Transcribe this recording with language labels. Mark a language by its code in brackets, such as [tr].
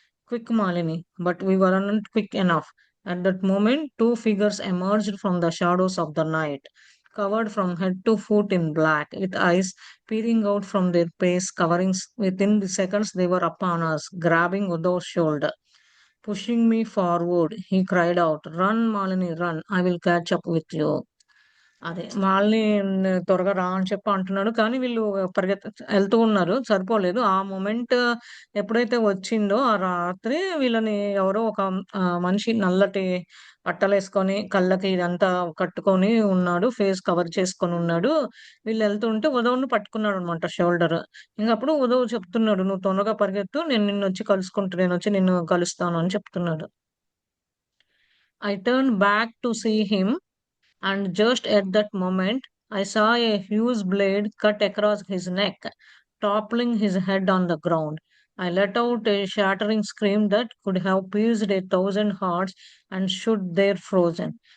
[en] Quick Malini, but we weren't quick enough. At that moment, two figures emerged from the shadows of the night, covered from head to foot in black, with eyes peering out from their face coverings. Within the seconds, they were upon us, grabbing Udo's shoulder, pushing me forward. He cried out, "Run, Malini, run! I will catch up with you." [te] అదే వాళ్ళని త్వరగా రా అని చెప్పి అంటున్నాడు. కానీ వీళ్ళు ఎళ్తూ ఉన్నారు. సరిపోలేదు. ఆ మొమెంట్ ఎప్పుడైతే వచ్చిందో ఆ రాత్రి వీళ్ళని ఎవరో ఒక మనిషి నల్లటి బట్టలేసుకొని, కళ్ళకి ఇదంతా కట్టుకొని ఉన్నాడు. Face cover చేసుకొనున్నాడు. వీళ్ళెళ్తుంటే ఉదవ్‌ని పట్టుకున్నాడనమాట షోల్డర్. ఇంగప్పుడు ఉదవ్ చెప్తున్నాడు, "నువ్వు తొందరగా పరిగెత్తు. నేనొచ్చి నిన్ను కలుస్తాను" అని చెప్తున్నాడు. [en] I turned back to see him, and just at that moment, I saw a huge blade cut across his neck, toppling his head on the ground. I let out a shattering scream that could have pierced 1,000 hearts and stood there frozen.